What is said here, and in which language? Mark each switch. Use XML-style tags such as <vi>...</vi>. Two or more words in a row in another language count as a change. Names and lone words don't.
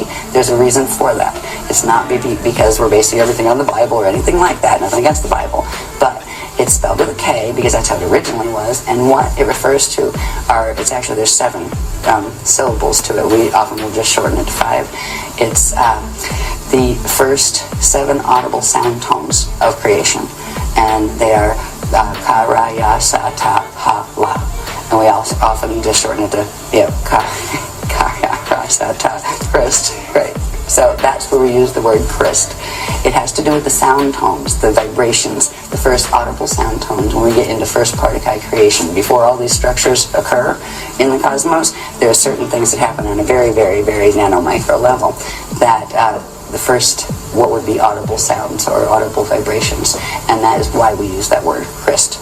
<en>There's a reason for that. It's not because we're basing everything on the Bible or anything like that, nothing against the Bible, but it's spelled with a K because that's how it originally was, and what it refers to there's 7 syllables to it. We often will just shorten it to 5. It's the first 7 audible sound tones of creation, and they are ka, ra, ya, sa, ta, ha, la. And we also often just shorten it to ka, ya, ra, sa, ta, Christ, right? So that's where we use the word Christ. It has to do with the sound tones, the vibrations, the first audible sound tones when we get into first Partikai creation. Before all these structures occur in the cosmos, there are certain things that happen on a very, very, very nano-micro level that the first, what would be audible sounds or audible vibrations, and that is why we use that word Christ.</en>